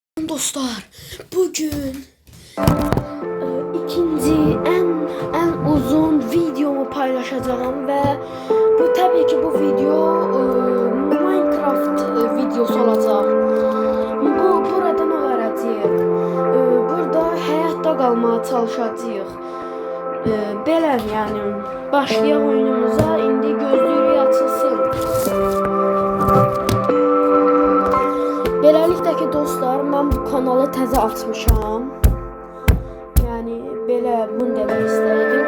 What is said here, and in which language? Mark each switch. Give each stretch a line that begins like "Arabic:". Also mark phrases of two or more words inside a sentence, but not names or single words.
Turkish: dostlar, bugün ikinci en uzun videomu paylaşacağım ve bu tabii ki bu video Minecraft videosu olacak. Burada ne olacak? Burada hayatta kalmaya çalışacağıq.
Azerbaijani: Belə yani başlayaq oyunumuza. İndi gözlüyü açılsın. Beləliklə ki dostlar, mən bu kanalı təzə açmışam. Yəni belə bunu demək istəyirdim.